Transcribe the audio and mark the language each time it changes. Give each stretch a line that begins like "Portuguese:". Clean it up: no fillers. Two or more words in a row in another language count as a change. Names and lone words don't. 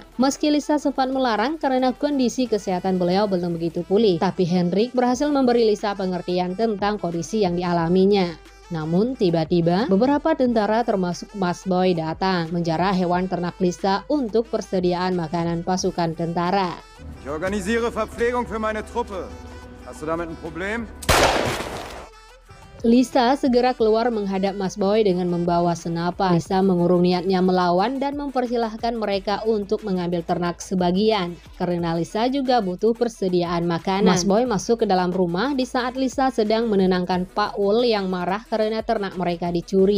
Indonesian: Meski Lisa sempat melarang karena kondisi kesehatan beliau belum begitu pulih, tapi Henrik berhasil memberi Lisa pengertian tentang kondisi yang dialaminya. Namun tiba-tiba beberapa tentara termasuk Mas Boy datang menjarah hewan ternak Lisa untuk persediaan makanan pasukan tentara.
German: Ich organisiere Verpflegung für meine Truppe. Hast du damit ein Problem?
Indonesian: Lisa segera keluar menghadap Mas Boy dengan membawa senapan. Lisa mengurung niatnya melawan dan mempersilahkan mereka untuk mengambil ternak sebagian karena Lisa juga butuh persediaan makanan. Mas Boy masuk ke dalam rumah di saat Lisa sedang menenangkan Pak Ul yang marah karena ternak mereka dicuri.